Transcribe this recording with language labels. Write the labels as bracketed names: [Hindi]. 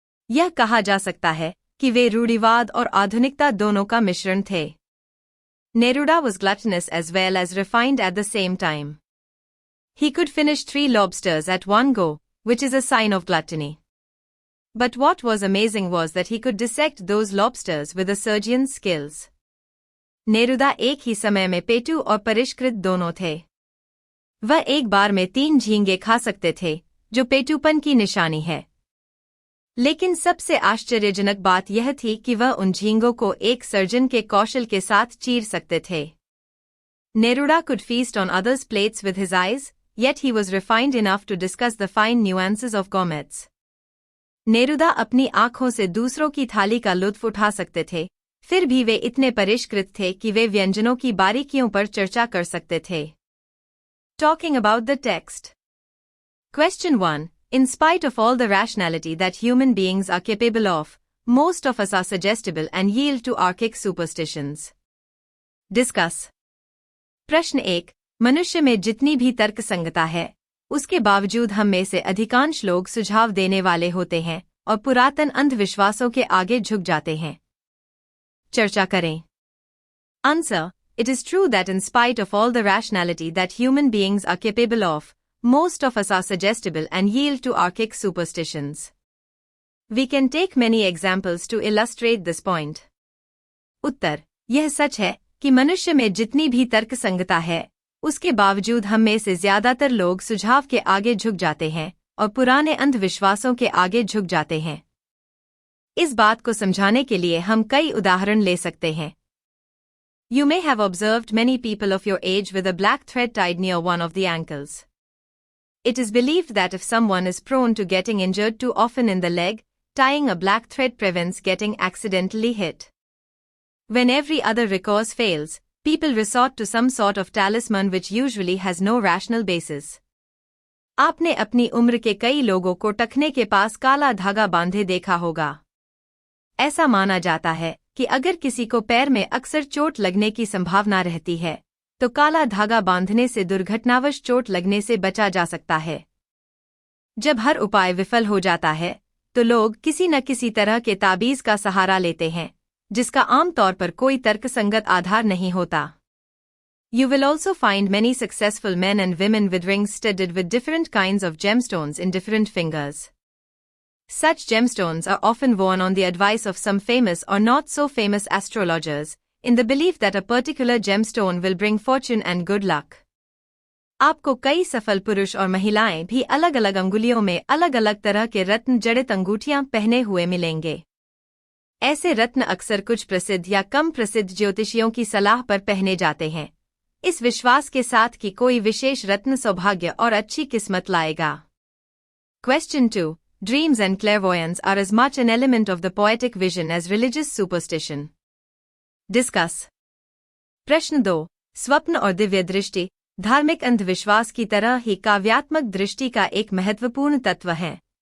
[Hindi] यह कहा जा सकता है कि वे रूढ़िवाद और आधुनिकता दोनों का मिश्रण थे। [English] Neruda was gluttonous as well as refined at the same time. He could finish 3 lobsters at one go, which is a sign of gluttony. But what was amazing was that he could dissect those lobsters with a surgeon's skills. [Hindi] Neruda एक ही समय में पेटू और परिष्कृत दोनों थे। वह एक बार में 3 झींगे खा सकते थे, जो पेटूपन की निशानी है। लेकिन सबसे आश्चर्यजनक बात यह थी कि वह उन झींगों को एक सर्जन के कौशल के साथ चीर सकते थे। [English] Neruda could feast on others' plates with his eyes, yet he was refined enough to discuss the fine nuances of gourmets. [Hindi] Neruda अपनी आंखों से दूसरों की थाली का लुत्फ उठा सकते थे, फिर भी वे इतने परिष्कृत थे कि वे व्यंजनों की बारीकियों पर चर्चा कर सकते थे। [English] Talking about the text. Question 1. In spite of all the rationality that human beings are capable of, most of us are suggestible and yield to archaic superstitions. Discuss. [Hindi] प्रश्न 1. मनुष्य में जितनी भी तर्कसंगता है, उसके बावजूद हम में से अधिकांश लोग सुझाव देने वाले होते हैं और पुरातन अंधविश्वासों के आगे झुक जाते हैं। चर्चा करें। [English] Answer. It is true that in spite of all the rationality that human beings are capable of, most of us are suggestible and yield to archaic superstitions. We can take many examples to illustrate this point. [Hindi] उत्तर, यह सच है कि मनुष्य में जितनी भी तर्कसंगता है, उसके बावजूद हम में से ज्यादातर लोग सुझाव के आगे झुक जाते हैं और पुराने अंधविश्वासों के आगे झुक जाते हैं। इस बात को समझाने के लिए हम कई उदाहरण ले सकते हैं। [English] You may have observed many people of your age with a black thread tied near one of the ankles. It is believed that if someone is prone to getting injured too often in the leg, tying a black thread prevents getting accidentally hit. When every other recourse fails, people resort to some sort of talisman which usually has no rational basis. [Hindi] आपने अपनी उम्र के कई लोगों को टखने के पास काला धागा बांधे देखा होगा। ऐसा माना जाता है कि अगर किसी को पैर में अक्सर चोट लगने की संभावना रहती है, तो काला धागा बांधने से दुर्घटनावश चोट लगने से बचा जा सकता है। जब हर उपाय विफल हो जाता है, तो लोग किसी न किसी तरह के ताबीज का सहारा लेते हैं, जिसका आमतौर पर कोई तर्कसंगत आधार नहीं होता। [English] You will also find many successful men and women with rings studded with different kinds of gemstones in different fingers. Such gemstones are often worn on the advice of some famous or not so famous astrologers, in the belief that a particular gemstone will bring fortune and good luck. [Hindi] आपको कई सफल पुरुष और महिलाएं भी अलग-अलग अंगुलियों में अलग-अलग तरह के रत्न जड़ित अंगूठियां पहने हुए मिलेंगे। ऐसे रत्न अक्सर कुछ प्रसिद्ध या कम प्रसिद्ध ज्योतिषियों की सलाह पर पहने जाते हैं, इस विश्वास के साथ कि कोई विशेष रत्न सौभाग्य और अच्छी किस्मत लाएगा। [English] Question 2. Dreams and clairvoyance are as much an element of the poetic vision as religious superstition. Discuss. [Hindi] प्रश्न 2. स्वप्न और दिव्य दृष्टि धार्मिक अंधविश्वास की तरह ही काव्यात्मक दृष्टि का एक महत्वपूर्ण तत्व है।